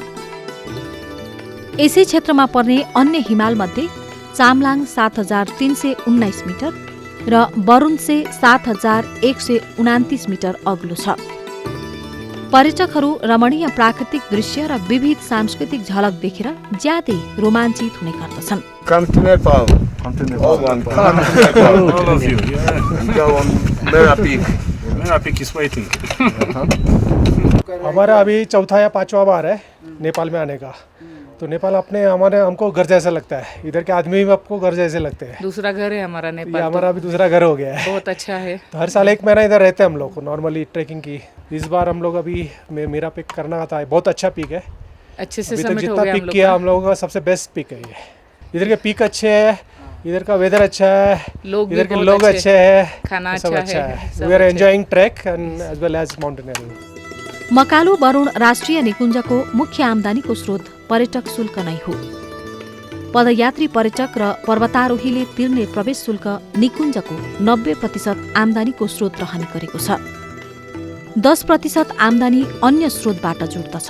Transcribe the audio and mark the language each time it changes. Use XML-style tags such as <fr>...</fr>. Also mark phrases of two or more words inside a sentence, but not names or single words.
<ne>यसै क्षेत्रमा पर्ने अन्य हिमालमध्ये चामलाङ 7319 मिटर र वरुणसे 7129 मिटर अग्लो छ। पर्यटकहरू रमणीय प्राकृतिक दृश्य र विविध सांस्कृतिक झलक देखेर ज्यादै रोमाञ्चित हुने गर्दछन्।</ne> <en>Come to Nepal. Come to Nepal. All of you. Yeah. Go on Merapik. Merapik is waiting.</en> <hi>हमारा अभी 4था या 5वां बार है नेपाल में आने का। तो नेपाल हमको घर जैसा लगता है। इधर के आदमी भी आपको घर जैसे लगते हैं। दूसरा घर है हमारा नेपाल। ये हमारा भी दूसरा घर हो गया है। बहुत अच्छा है। तो हर साल 1 महीना इधर रहते हैं हम लोग</hi> <en>normally trekking</en> <hi>की। इस बार हम लोग अभी मेरा पिक करना था। बहुत अच्छा पिक है। अच्छे से समिट हो गया। जितना पिक किया हम लोगों का सबसे बेस्ट पिक है ये। इधर के पिक अच्छे है, इधर का वेदर अच्छा है, इधर के लोग अच्छे है, खाना सब अच्छा है।</hi> <en>we are enjoying trek and as well as mountaineering.</en> <ne>मकालु वरुण राष्ट्रिय निकुञ्जको मुख्य आम्दानीको स्रोत पर्यटक शुल्क नै हो। पदयात्री पर्यटक र पर्वतारोहीले तिर्ने प्रवेश शुल्क निकुञ्जको 90% आम्दानीको स्रोत रहने गरेको छ। 10% आम्दानी अन्य स्रोतबाट जुट्दछ।</ne>